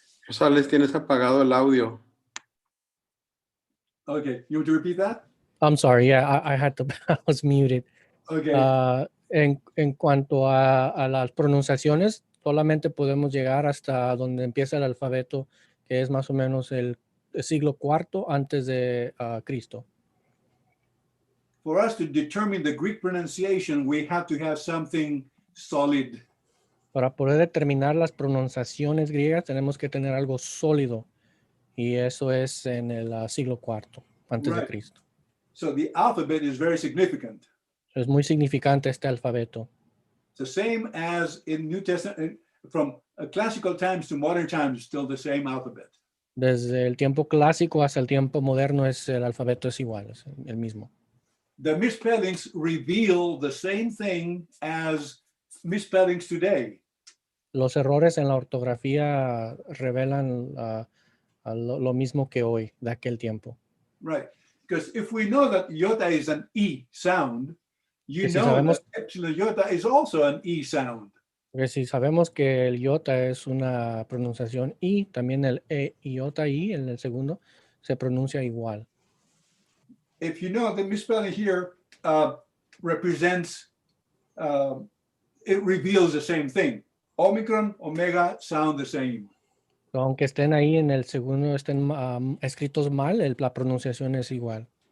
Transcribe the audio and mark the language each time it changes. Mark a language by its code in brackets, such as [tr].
[es] Rosales, tienes apagado el audio. [en] Okay, you want to repeat that? I'm sorry, yeah, I had to, I was muted. Okay. [es] En cuanto a las pronunciaciones, solamente podemos llegar hasta donde empieza el alfabeto, que es más o menos el siglo IV antes de Cristo. [en] For us to determine the Greek pronunciation, we have to have something solid. [es] Para poder determinar las pronunciaciones griegas, tenemos que tener algo sólido, y eso es en el siglo IV antes de Cristo. [en] So the alphabet is very significant. [es] Es muy significante este alfabeto. [en] It's the same as in New Testament, from classical times to modern times, still the same alphabet. [es] Desde el tiempo clásico hasta el tiempo moderno el alfabeto es igual, es el mismo. [en] The misspellings reveal the same thing as misspellings today. [es] Los errores en la ortografía revelan lo mismo que hoy, de aquel tiempo. [en] Right, because if we know that iota is an E sound, you [es] si [en] know [es] sabemos, [en] that epsilon iota is also an E sound. [es] Porque si sabemos que el iota es una pronunciación I, también el iota I, en el segundo, se pronuncia igual. [en] If you know the misspelling here represents, it reveals the same thing. Omicron, omega sound the same. [es] Aunque estén ahí en el segundo, estén escritos mal, la pronunciación es igual.